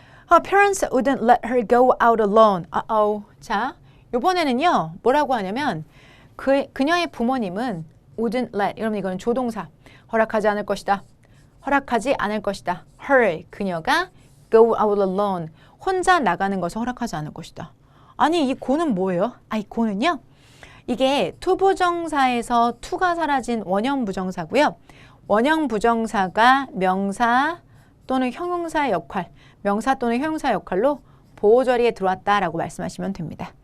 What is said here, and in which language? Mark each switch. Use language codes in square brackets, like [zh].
[en] Her parents wouldn't let her go out alone. [ko] 자, 이번에는요. 뭐라고 하냐면 그녀의 부모님은 wouldn't let. 여러분 이거는 조동사. 허락하지 않을 것이다. 허락하지 않을 것이다. [en] her, 그녀가 go out alone. [ko] 혼자 나가는 것을 허락하지 않을 것이다. 아니 이 go는 뭐예요? 이 go는요. 이게 투부정사에서 to가 사라진 원형 부정사고요. 원형 부정사가 명사 또는 형용사의 역할, 명사 또는 형용사 역할로 보호절이에 들어왔다라고 말씀하시면 됩니다.